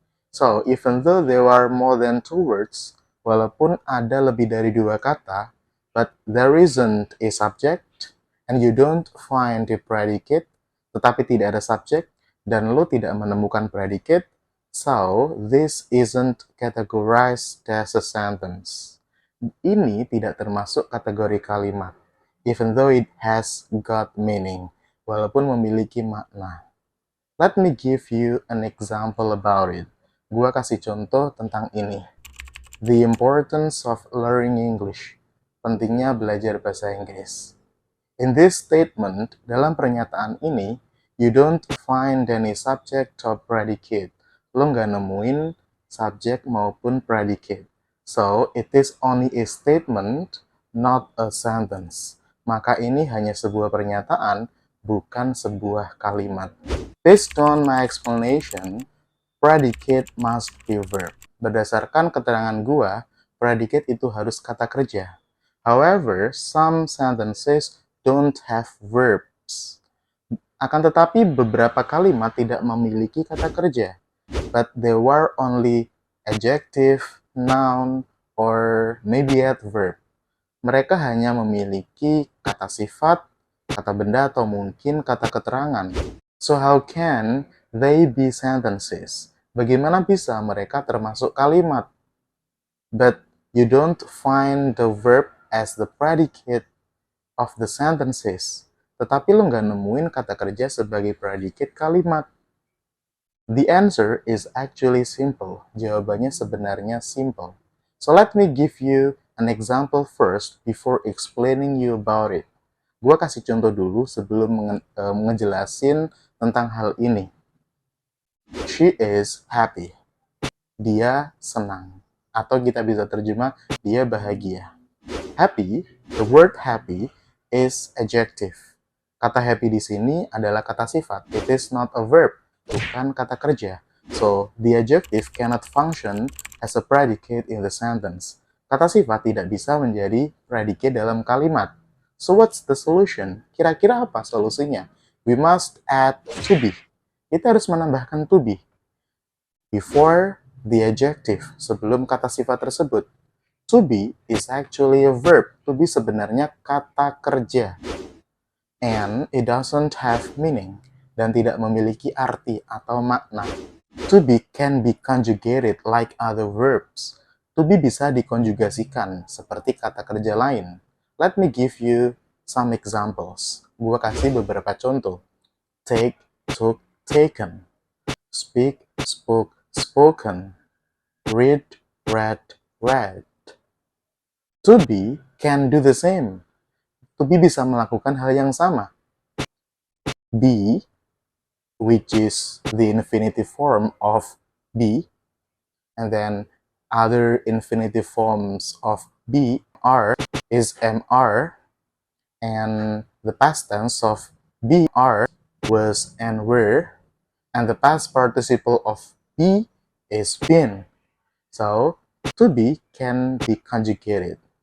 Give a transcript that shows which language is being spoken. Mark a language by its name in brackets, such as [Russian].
[English] So, even though there are more than two words, [Indonesian] walaupun ada lebih dari dua kata, [English] but there isn't a subject, and you don't find a predicate, [Indonesian] tetapi tidak ada subjek, dan lo tidak menemukan predicate, [English] so this isn't categorized as a sentence. [Indonesian] Ini tidak termasuk kategori kalimat, [English] even though it has got meaning, [Indonesian] walaupun memiliki makna. [English] Let me give you an example about it. [Indonesian] Gua kasih contoh tentang ini. [English] The importance of learning English. [Indonesian] Pentingnya belajar bahasa Inggris. [English] In this statement, [Indonesian] dalam pernyataan ini, [English] you don't find any subject or predicate. [Indonesian] Lo nggak nemuin subjek maupun predicate. [English] So, it is only a statement, not a sentence. [Indonesian] Maka ini hanya sebuah pernyataan, bukan sebuah kalimat. [English] Based on my explanation, predicate must be verb. [Indonesian] Berdasarkan keterangan gua, predicate itu harus kata kerja. [English] However, some sentences don't have verbs. [Indonesian] Akan tetapi beberapa kalimat tidak memiliki kata kerja. [English] But there were only adjective, noun, or maybe adverb. [Indonesian] Mereka hanya memiliki kata sifat, kata benda, atau mungkin kata keterangan. [English] So how can they be sentences? [Indonesian] Bagaimana bisa mereka termasuk kalimat? [English] But you don't find the verb as the predicate of the sentences. [Indonesian] Tetapi lo nggak nemuin kata kerja sebagai predicate kalimat. [English] The answer is actually simple. [Indonesian] Jawabannya sebenarnya simple. [English] So let me give you an example first before explaining you about it. [Indonesian] Gua kasih contoh dulu sebelum ngejelasin tentang hal ini. [English] She is happy. [Indonesian] Dia senang. Atau kita bisa terjemah, dia bahagia. [English] Happy, the word happy is adjective. [Indonesian] Kata happy di sini adalah kata sifat. [English] It is not a verb, [Indonesian] bukan kata kerja. [English] So, the adjective cannot function as a predicate in the sentence. [Indonesian] Kata sifat tidak bisa menjadi predicate dalam kalimat. [English] So what's the solution? [Indonesian] Kira-kira apa solusinya? [English] We must add to be. [Indonesian] Kita harus menambahkan to be [English] before the adjective, [Indonesian] sebelum kata sifat tersebut. [English] To be is actually a verb. To be [Indonesian] sebenarnya kata kerja. [English] And it doesn't have meaning. [Indonesian] Dan tidak memiliki arti atau makna. [English] To be can be conjugated like other verbs. [Indonesian] To be bisa dikonjugasikan seperti kata kerja lain. [English] Let me give you some examples. [Indonesian] Gua kasih beberapa contoh. [English] Take, took, taken. Speak, spoke, spoken. Read, read, read. To be can do the same. [Indonesian] To be bisa melakukan hal yang sama. [English] Be, which is the infinitive form of be, and then other infinitive forms of be are is mr, and the past tense of be are was and were, and the past participle of be is been. So to be can be conjugated.